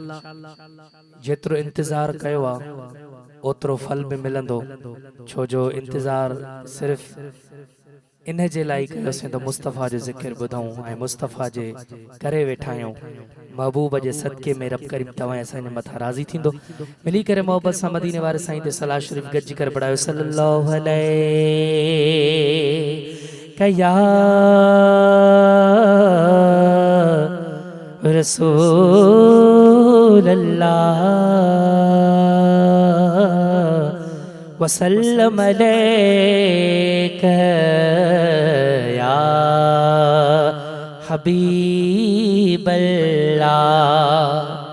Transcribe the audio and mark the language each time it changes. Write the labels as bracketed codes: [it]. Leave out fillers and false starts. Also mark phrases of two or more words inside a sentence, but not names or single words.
[sd] जेतिरो इंतज़ार कयो आहे ओतिरो फल भी मिलंदो, छो जो इंतज़ार सिर्फ़ इन जे लाइ कयोसीं तो मुस्तफ़ा जो ज़िक्र ॿुधूं ऐं मुस्तफ़ा जे करे वेठा आहियूं। महबूब जे सदके में रब करीम तव्हां असांजे मथां राज़ी थींदो। मिली करे मोहब्बत सां मदीने वारे साईं ते सलाह शरीफ़ गॾिजी करे पढ़ायो [ar] صلى الله عليك يا رسول الله وسلم عليك يا حبيب الله.